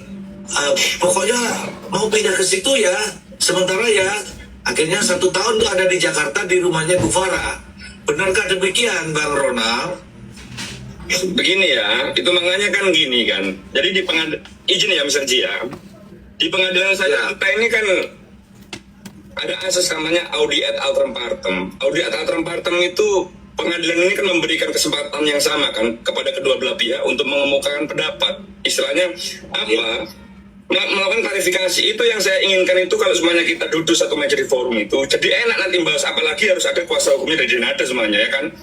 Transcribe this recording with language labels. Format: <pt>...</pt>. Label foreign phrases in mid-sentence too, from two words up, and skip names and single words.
<id>Pokoknya mau pindah ke situ ya. Sementara ya, akhirnya 1 tahun tuh ada di Jakarta di rumahnya Bu Farah. Benarkah demikian, Bang Ronald? Begini ya, itu makanya kan gini kan. Jadi di pengadilan, izin ya Mr. Ji ya, di pengadilan saya ini kan ada asas namanya</id> <la>audi et alteram partem. Audi et alteram partem</la> <id>itu pengadilan ini kan memberikan kesempatan yang sama kan kepada kedua belah pihak untuk mengemukakan pendapat. Istilahnya apa? Melakukan klarifikasi. Itu yang saya inginkan itu kalau semuanya kita duduk satu meja di forum itu. Jadi enak nanti bahas, apalagi harus ada kuasa hukumnya dari Nada semuanya ya kan.</id>